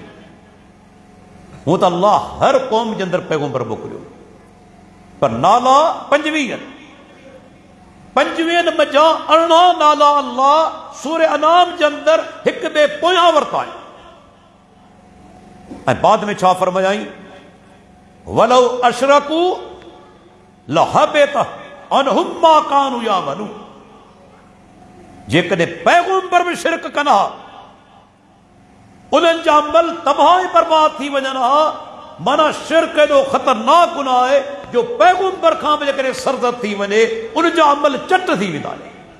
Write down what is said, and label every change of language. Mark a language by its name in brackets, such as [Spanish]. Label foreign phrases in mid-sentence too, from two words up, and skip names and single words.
[Sindhi] हूं त अल्लाह हर क़ौम जे अंदरि पैगंबर मोकिलियो, पर नाला 25 आहिनि। 25 मज़ा 18 नाला अल्लाह सूरह अनाम जे अंदरि हिक ॿिए पोयां वरिता आहिनि। ऐं बाद में छा फरमायाई? [Arabic] ولو أشركوا لحبط عنهم ما كانوا يعملون. [Sindhi] जेकॾहिं पैगंबर बि शिरक कनि हा, उन्हनि जा अमल तबाह बर्बाद थी वञनि हा। माना शिरक एॾो ख़तरनाक गुनाह आहे जो पैगंबर खां बि जेकॾहिं सरज़द थी वञे, उन जा अमल चट थी वेंदा आहिनि।